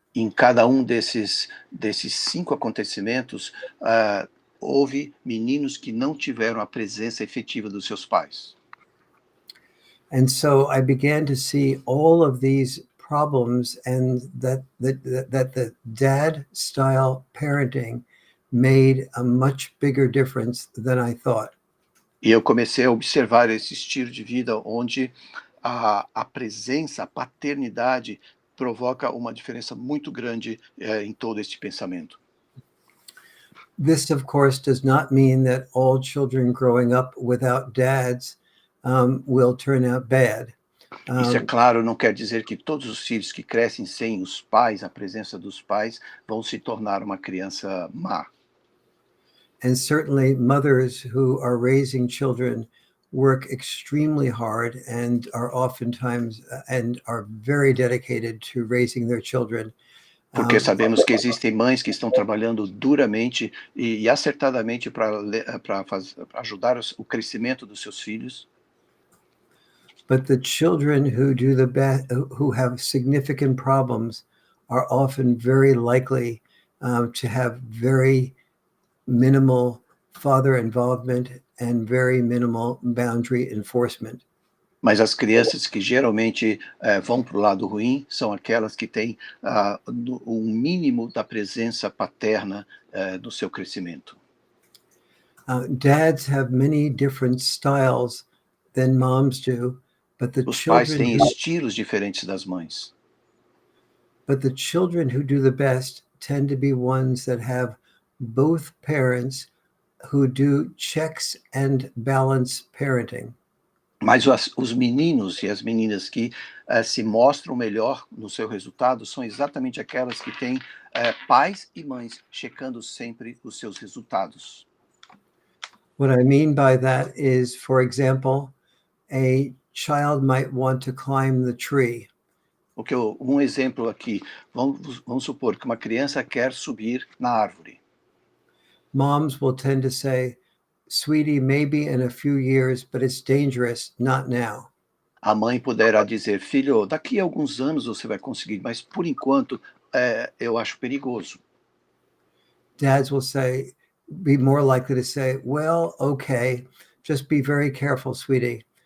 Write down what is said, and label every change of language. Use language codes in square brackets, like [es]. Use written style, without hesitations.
[pt] Em cada desses 5 acontecimentos, houve meninos que não tiveram a presença efetiva dos seus pais. [en] And so I began to see all of these problems, and that the dad style parenting made a much bigger difference than I thought. [pt] E eu comecei a observar esse estilo de vida onde a presença, a paternidade provoca uma diferença muito grande em todo este pensamento. [en] This, of course, does not mean that all children growing up without dads will turn out bad. [pt] Isso, é claro, não quer dizer que todos os filhos que crescem sem os pais, a presença dos pais, vão se tornar uma criança má. [en] And certainly mothers who are raising children work extremely hard and are oftentimes and are very dedicated to raising their children. [pt] Porque sabemos que existem mães que estão trabalhando duramente e acertadamente para ajudar o crescimento dos seus filhos. [en] But the children who do the best, who have significant problems, are often very likely to have very minimal father involvement and very minimal boundary enforcement. [pt] Mas as crianças que geralmente vão para o lado ruim são aquelas que têm um mínimo da presença paterna no seu crescimento. [en] Dads have many different styles than moms do, but the [pt] Os pais [en] children [pt] têm estilos diferentes das mães. [en] But the children who do the best tend to be ones that have both parents who do checks and balance parenting. [pt] Mas os meninos e as meninas que se mostram melhor no seu resultado são exatamente aquelas que têm pais e mães checando sempre os seus resultados. [en] What I mean by that is, for example, a child might want to climb the tree. [pt] Um exemplo aqui, vamos supor que uma criança quer subir na árvore. [en] Moms will tend to say, "Sweetie, maybe in a few years, but it's dangerous, not now." [pt] A mãe poderá dizer, filho, daqui a alguns anos você vai conseguir, mas por enquanto eu acho perigoso. [en] Dads will be more likely to say, "Well, okay, just be very careful, sweetie."